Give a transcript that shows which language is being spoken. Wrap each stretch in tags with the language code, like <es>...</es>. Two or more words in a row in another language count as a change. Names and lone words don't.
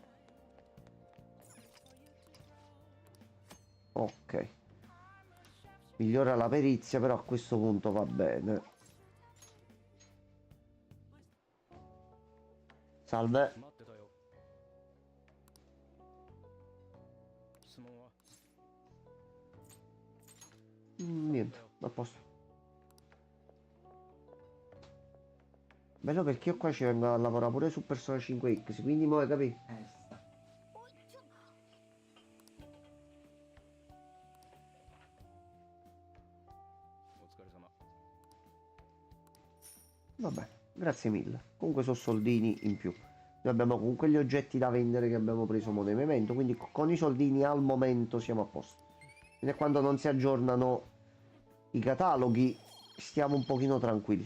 <it>Ok. Migliora la perizia, però a questo punto va bene. Salve.</it> <ja>待ってたよ。質問は</ja> <it>Niente, a posto. Bello perché io qua ci vengo a lavorare pure su Persona 5X, quindi mo hai capito? Sta.</it> <ja>お疲れ様。</ja> <it>Vabbè, grazie mille. Comunque sono soldini in più. Noi abbiamo comunque gli oggetti da vendere che abbiamo preso mo nel momento, quindi con i soldini al momento siamo a posto. Fino a quando non si aggiornano i cataloghi stiamo un pochino tranquilli.</it>